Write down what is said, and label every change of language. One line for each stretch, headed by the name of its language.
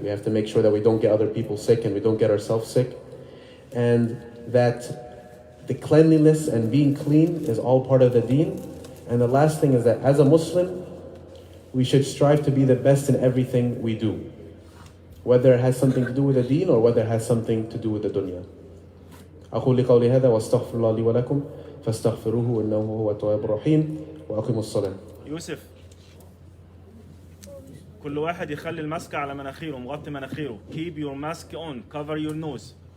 English: We have to make sure that we don't get other people sick and we don't get ourselves sick. And that the cleanliness and being clean is all part of the deen. And the last thing is that as a Muslim, we should strive to be the best in everything we do, whether it has something to do with the deen or whether it has something to do with the dunya.
Arabic: أقول قولي هذا واستغفر الله لي ولكم فاستغفروه إنه هو التواب الرحيم وأقيموا الصلاة. يوسف، كل واحد يخلي الماسك على مناخيره، مغطي مناخيره.
English: Keep your mask on, cover your nose.